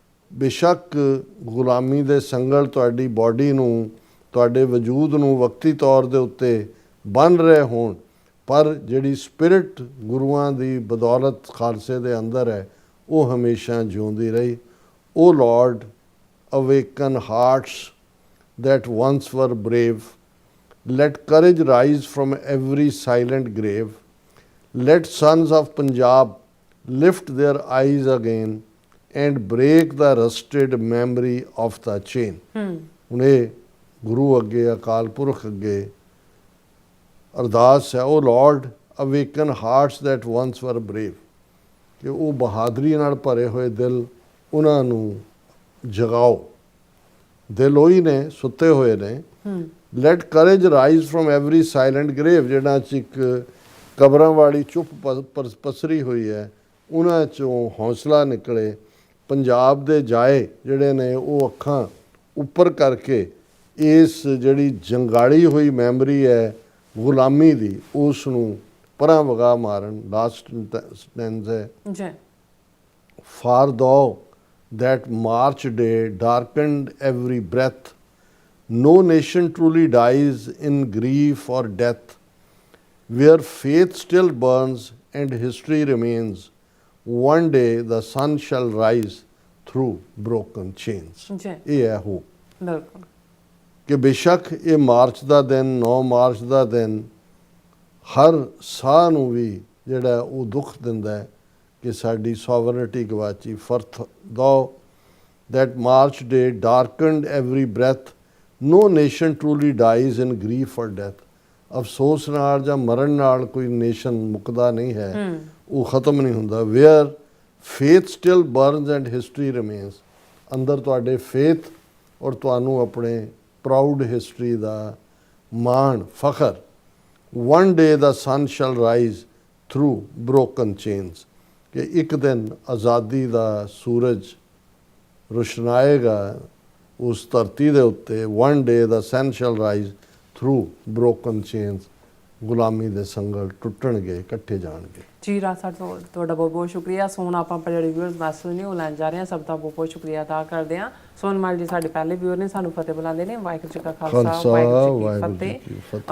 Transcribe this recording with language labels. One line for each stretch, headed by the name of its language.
Punjabi: ਬੇਸ਼ੱਕ ਗੁਲਾਮੀ ਦੇ ਸੰਗਲ ਤੁਹਾਡੀ ਬਾਡੀ ਨੂੰ, ਤੁਹਾਡੇ ਵਜੂਦ ਨੂੰ ਵਕਤੀ ਤੌਰ ਦੇ ਉੱਤੇ ਬੰਨ ਰਹੇ ਹੋਣ, ਪਰ ਜਿਹੜੀ ਸਪਿਰਿਟ ਗੁਰੂਆਂ ਦੀ ਬਦੌਲਤ ਖਾਲਸੇ ਦੇ ਅੰਦਰ ਹੈ, ਉਹ ਹਮੇਸ਼ਾ ਜਿਉਂਦੀ ਰਹੀ।
English: O Lord, awaken hearts that once were brave. Let courage rise from every silent grave. Let sons of Punjab lift their eyes again and break the rusted memory of the chain.
Punjabi: ਹੁਣ ਇਹ ਗੁਰੂ ਅੱਗੇ, ਅਕਾਲ ਪੁਰਖ ਅੱਗੇ ਅਰਦਾਸ ਹੈ।
English: O Lord, awaken hearts that once were brave,
Punjabi: ਕਿ ਉਹ ਬਹਾਦਰੀ ਨਾਲ ਭਰੇ ਹੋਏ ਦਿਲ ਉਹਨਾਂ ਨੂੰ ਜਗਾਓ। ਦਿਲ ਉਹੀ ਨੇ, ਸੁੱਤੇ ਹੋਏ ਨੇ।
English: let courage rise from every silent grave,
Punjabi: ਜਿਹੜਾ 'ਚ ਇੱਕ ਕਬਰਾਂ ਵਾਲੀ ਚੁੱਪ ਪਸਰੀ ਹੋਈ ਹੈ, ਉਹਨਾਂ 'ਚੋਂ ਹੌਸਲਾ ਨਿਕਲੇ। ਪੰਜਾਬ ਦੇ ਜਾਏ ਜਿਹੜੇ ਨੇ ਉਹ ਅੱਖਾਂ ਉੱਪਰ ਕਰਕੇ ਇਸ ਜਿਹੜੀ ਜੰਗਾਲੀ ਹੋਈ ਮੈਮਰੀ ਹੈ ਗੁਲਾਮੀ ਦੀ, ਉਸ ਨੂੰ ਪਰਾਂ ਵਗਾ ਮਾਰਨ। ਲਾਸਟ ਸਟੈਂਜ਼ ਹੈ ਜੀ,
English: For though that March day darkened every breath, no nation truly dies in grief or death, where faith still burns and history remains, one day the sun shall rise through broken chains.
Punjabi: ਜੀ, ਇਹ ਹੈ hop ਬਿਲਕੁਲ ਕਿ ਬੇਸ਼ੱਕ ਇਹ March ਦਾ ਦਿਨ, 9 March ਦਾ ਦਿਨ ਹਰ ਸਾਹ ਨੂੰ ਵੀ ਜਿਹੜਾ ਉਹ ਦੁੱਖ ਦਿੰਦਾ ਹੈ ਕਿ ਸਾਡੀ ਸੋਵਰਨਿਟੀ ਗਵਾਚੀ।
English: For though that March day darkened every breath, no nation truly dies in grief or death.
Punjabi: ਅਫਸੋਸ ਨਾਲ ਜਾਂ ਮਰਨ ਨਾਲ ਕੋਈ ਨੇਸ਼ਨ ਮੁੱਕਦਾ ਨਹੀਂ ਹੈ, ਉਹ ਖਤਮ ਨਹੀਂ ਹੁੰਦਾ।
English: where faith still burns and history remains,
Punjabi: ਅੰਦਰ ਤੁਹਾਡੇ ਫੇਥ ਔਰ ਤੁਹਾਨੂੰ ਆਪਣੇ ਪ੍ਰਾਊਡ ਹਿਸਟਰੀ ਦਾ ਮਾਣ, ਫਖਰ।
English: one day the sun shall rise through broken chains,
Punjabi: ਕਿ ਇੱਕ ਦਿਨ ਆਜ਼ਾਦੀ ਦਾ ਸੂਰਜ ਰੁਸ਼ਨਾਏਗਾ ਉਸ ਧਰਤੀ ਦੇ ਉੱਤੇ।
English: one day the sun shall rise through broken chains,
Punjabi: ਗੁਲਾਮੀ ਦੇ ਸੰਗਲ ਟੁੱਟਣਗੇ, ਇਕੱਠੇ ਜਾਣਗੇ। ਜੀ ਰਾਜ ਸਰ, ਤੁਹਾਡਾ ਬਹੁਤ ਬਹੁਤ ਸ਼ੁਕਰੀਆ। ਸੋ ਹੁਣ ਆਪਾਂ ਜਿਹੜੇ ਵਿਊਅਰਸ ਮੈਸੇਜ ਨੇ ਉਹ ਲੈਣ ਜਾ ਰਹੇ ਹਾਂ। ਸਭ ਦਾ ਬਹੁਤ ਬਹੁਤ ਸ਼ੁਕਰੀਆ ਅਦਾ ਕਰਦੇ ਹਾਂ। ਸੋਨਮਾਲ ਜੀ ਸਾਡੇ ਪਹਿਲੇ ਵਿਊਅਰ ਨੇ, ਸਾਨੂੰ ਫਤਿਹ ਬੁਲਾਉਂਦੇ ਨੇ। ਵਾਹਿਗੁਰੂ ਜੀ ਕਾ ਖਾਲਸਾ, ਵਾਹਿਗੁਰੂ ਜੀ ਕੀ ਫਤਿਹ।